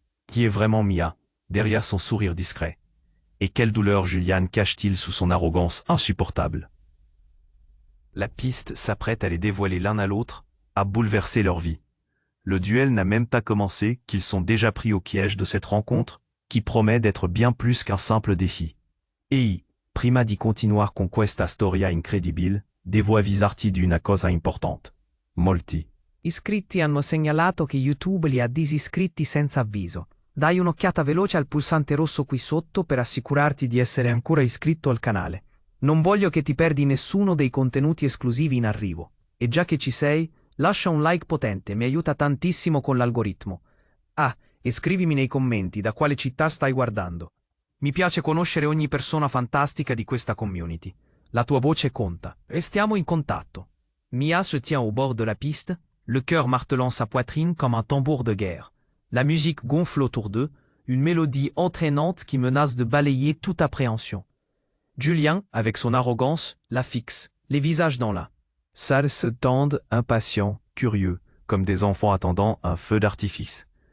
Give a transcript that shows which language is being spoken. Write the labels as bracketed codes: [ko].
[fr] Qui est vraiment Mia, derrière son sourire discret? Et quelle douleur Julian cache-t-il sous son arrogance insupportable? La piste s'apprête à les dévoiler l'un à l'autre, à bouleverser leur vie. Le duel n'a même pas commencé qu'ils sont déjà pris au piège de cette rencontre, qui promet d'être bien plus qu'un simple défi. [it] Ei, prima di continuare con questa storia incredibile, devo avvisarti di una cosa importante. Molti iscritti hanno segnalato che YouTube li ha disiscritti senza avviso. Dai un'occhiata veloce al pulsante rosso qui sotto per assicurarti di essere ancora iscritto al canale. Non voglio che ti perdi nessuno dei contenuti esclusivi in arrivo. E già che ci sei, lascia un like potente, mi aiuta tantissimo con l'algoritmo. Ah, e scrivimi nei commenti da quale città stai guardando. Mi piace conoscere ogni persona fantastica di questa community. La tua voce conta. Restiamo in contatto. [fr] Mia se tient au bord de la piste, le cœur martelant sa poitrine comme un tambour de guerre. La musique gonfle autour d'eux, une mélodie entraînante qui menace de balayer toute appréhension. Julien, avec son arrogance, la fixe, les visages dans la salle se tendent, impatients, curieux, comme des enfants attendant un feu d'artifice.